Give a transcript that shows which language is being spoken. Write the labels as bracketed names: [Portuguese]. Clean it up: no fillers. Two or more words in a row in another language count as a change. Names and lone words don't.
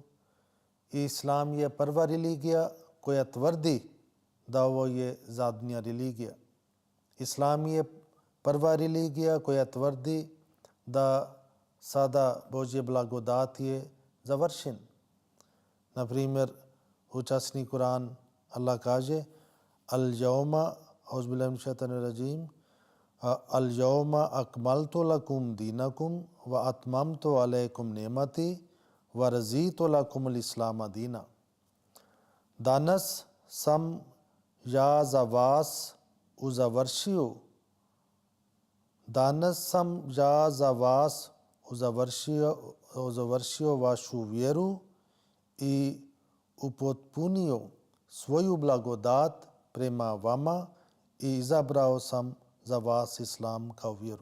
[Bosnian] Islam je prva religija koja tvrdi da ovo je zadnja religija. Islam je prva religija koja tvrdi da sada Božje blagodat je završen. Na primjer, u časni Kur'an Allah kaže [Arabic] اليوم اليوم أكملت لكم دينكم وأتممت عليكم نعمتي ورضيت لكم الإسلام دينا. [Bosnian] Danas sam ja za vas uzavršio vašu vjeru i upotpunio svoju blagodat prema vama i izabrao sam za vas Islam kao vjeru.